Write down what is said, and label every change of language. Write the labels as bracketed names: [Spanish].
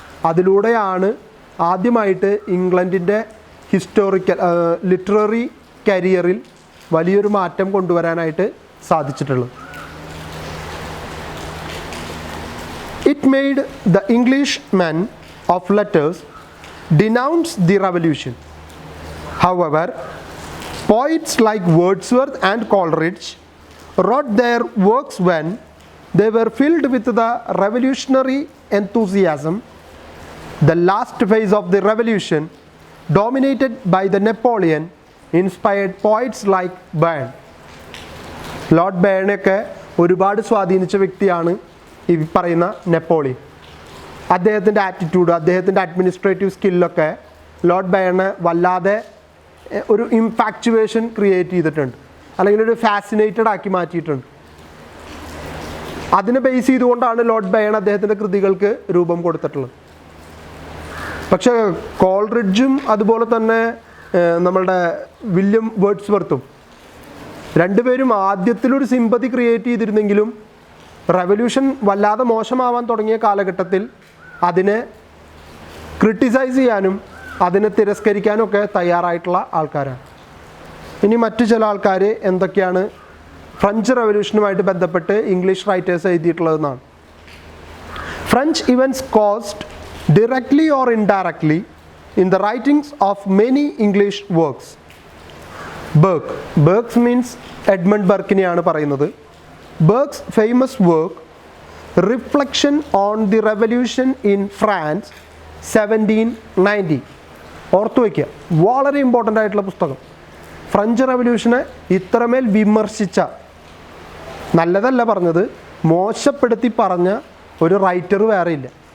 [Malayalam] അതിലൂടെയാണ് ആദ്യമായിട്ട് ഇംഗ്ലണ്ടിൻ്റെ historical literary കരിയറിൽ വലിയൊരു മാറ്റം കൊണ്ടുവരാനായിട്ട് സാധിച്ചിട്ടുള്ളത്. [English] It made the English men of letters denounce the revolution. However, poets like Wordsworth and Coleridge wrote their works when they were filled with the revolutionary enthusiasm. The last phase of the revolution, dominated by the Napoleon, inspired poets like Burne. [Malayalam] Lord ബേണൊക്കെ ഒരുപാട് സ്വാധീനിച്ച വ്യക്തിയാണ് ഈ പറയുന്ന Napoleon. അദ്ദേഹത്തിൻ്റെ attitude, അദ്ദേഹത്തിൻ്റെ administrative സ്കില്ലൊക്കെ Lord ബേണെ വല്ലാതെ ഒരു ഇംപാക്ച്വേഷൻ create ചെയ്തിട്ടുണ്ട്, അല്ലെങ്കിൽ ഒരു ഫാസിനേറ്റഡ് ആക്കി മാറ്റിയിട്ടുണ്ട്. അതിനെ ബേസ് ചെയ്തുകൊണ്ടാണ് ലോർഡ് ബേൺ അദ്ദേഹത്തിൻ്റെ കൃതികൾക്ക് രൂപം കൊടുത്തിട്ടുള്ളത്. പക്ഷേ കോൾറിഡ്ജും അതുപോലെ തന്നെ നമ്മളുടെ വില്യം വേർഡ്സ്വർത്തും രണ്ടുപേരും ആദ്യത്തിലൊരു സിമ്പതി ക്രിയേറ്റ് ചെയ്തിരുന്നെങ്കിലും റെവല്യൂഷൻ വല്ലാതെ മോശമാവാൻ തുടങ്ങിയ കാലഘട്ടത്തിൽ അതിനെ ക്രിട്ടിസൈസ് ചെയ്യാനും അതിനെ തിരസ്കരിക്കാനും ഒക്കെ തയ്യാറായിട്ടുള്ള ആൾക്കാരാണ്. ഇനി മറ്റു ചില ആൾക്കാർ എന്തൊക്കെയാണ് ഫ്രഞ്ച് റെവല്യൂഷനുമായിട്ട് ബന്ധപ്പെട്ട് English writers എഴുതിയിട്ടുള്ളതെന്നാണ്. [English] French events caused directly or indirectly in the writings of many English works. Burke means [Malayalam] Edmund ബർക്കിനെയാണ് പറയുന്നത്. [English] Burke's famous work Reflection on the Revolution in France 1790. [Malayalam] ഓർത്തു വയ്ക്കുക, വളരെ ഇമ്പോർട്ടൻ്റ് ആയിട്ടുള്ള പുസ്തകം. ഫ്രഞ്ച് റെവല്യൂഷനെ ഇത്രമേൽ വിമർശിച്ച, നല്ലതല്ല പറഞ്ഞത്, മോശപ്പെടുത്തി പറഞ്ഞ ഒരു റൈറ്റർ വേറെ ഇല്ല.